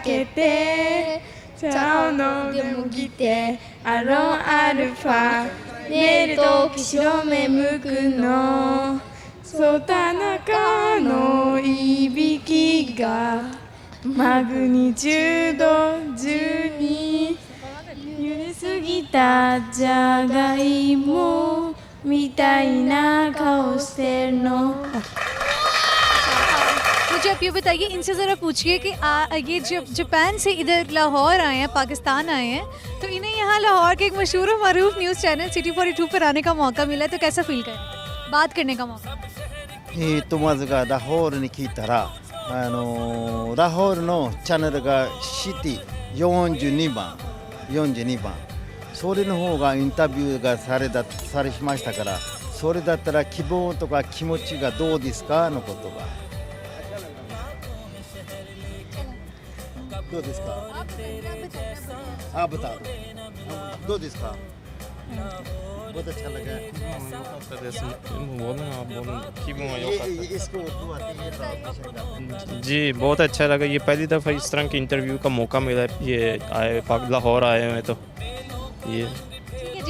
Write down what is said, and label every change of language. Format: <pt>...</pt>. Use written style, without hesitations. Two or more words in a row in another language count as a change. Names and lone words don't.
<ja>けてチャオのでも来てアロンアルファ寝るとき白目向くのそう田中のいびきがマグニチュード12揺れすぎたじゃがいもみたいな顔してるの</ja> <ur>مجھے آپ یہ بتائیے، ان سے ذرا پوچھیے کہ یہ جب جاپان سے ادھر لاہور آئے ہیں، پاکستان آئے ہیں، تو انہیں یہاں لاہور کے ایک مشہور اور معروف</ur> <en>news channel</en> <ur>سٹی 42 پر آنے کا موقع ملا، تو کیسا فیل کریں، بات کرنے کا موقع?</ur> <ja>まずがラホールに来たらラホールのチャンネルがシティ42番それの方がインタビューがされしましたから、それだったら希望とか気持ちがどうですかのことがどうですか</ja> <ur>بتا دو</ur> <ja>どうですか</ja> <ur>بہت اچھا لگا ہے اس کو اردو آتی ہے جی بہت اچھا لگا. یہ پہلی دفعہ اس طرح کے انٹرویو کا موقع ملا ہے، یہ آئے لاہور آئے ہوئے تو یہ ٹھیک ہے جی.</ur>